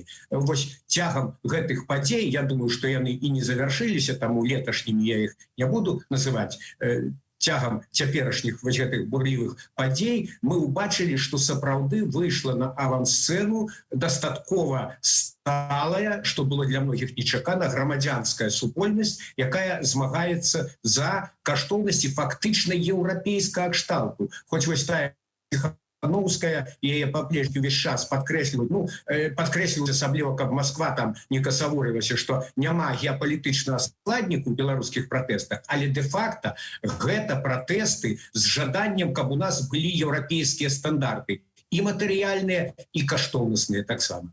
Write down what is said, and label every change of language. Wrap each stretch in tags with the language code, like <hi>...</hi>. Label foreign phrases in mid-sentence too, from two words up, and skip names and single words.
<be>Вось цягам гэтых падзей, я думаю, што яны і не завяршыліся, таму леташнімі я іх не буду называць, цягам цяперашніх вось гэтых бурлівых падзей мы ўбачылі, што сапраўды выйшла на авансцэну дастаткова сталая, што было для многіх нечакана, грамадзянская супольнасць, якая змагаецца за каштоўнасці фактычна еўрапейскага кшталту. Хоць вось тая Тихановская и яе по-прежнему весь час подкрэсліваюць, асабліва, каб Москва там не касаворылася, што няма геапалітычнага складніку ў беларускіх пратэстах, але де-факта гэта пратэсты з жаданнем, каб у нас былі еўрапейскія стандарты, і матэрыяльныя, і каштоўнасныя таксама.</be>